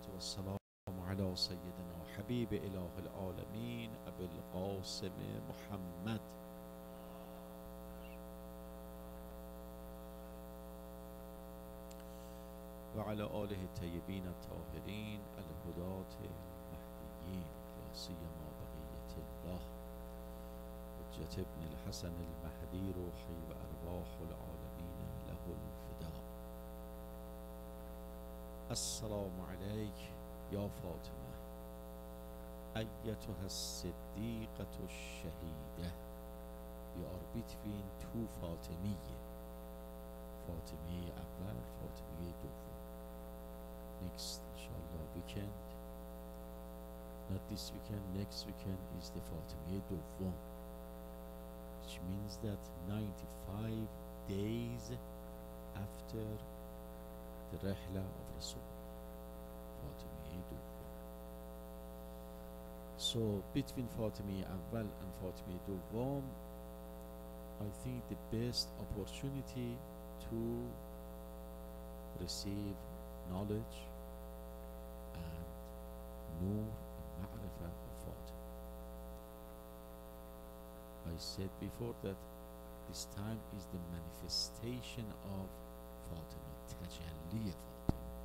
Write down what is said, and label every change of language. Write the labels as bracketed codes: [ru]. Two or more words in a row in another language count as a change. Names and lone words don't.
[ar] والسلام على سيدنا وحبيب إله العالمين أبي القاسم محمد وعلى آله الطيبين الطاهرين الهداة المهديين لا سيما بقية الله حجة ابن الحسن المهدي روحي وأرواح العالمين له الفداء. السلام عليك يا فاطمة أيتها الصديقة الشهيدة. [en] We are between two [fa] فاطمية، فاطمه اول، فاطمه دوم. [en] Next inshallah weekend, not this weekend, next weekend is the [fa] فاطمه دوم, [en] which means that 95 days after the رحلة of Rasulullah, [fa] فاطمه دوم. [en] So between [fa] فاطمه اول [en] and [fa] فاطمه دوم, [en] I think the best opportunity to receive knowledge and nur and ma'rifah of Fatima. I said before that this time is the manifestation of Fatima, tajalli Fatima.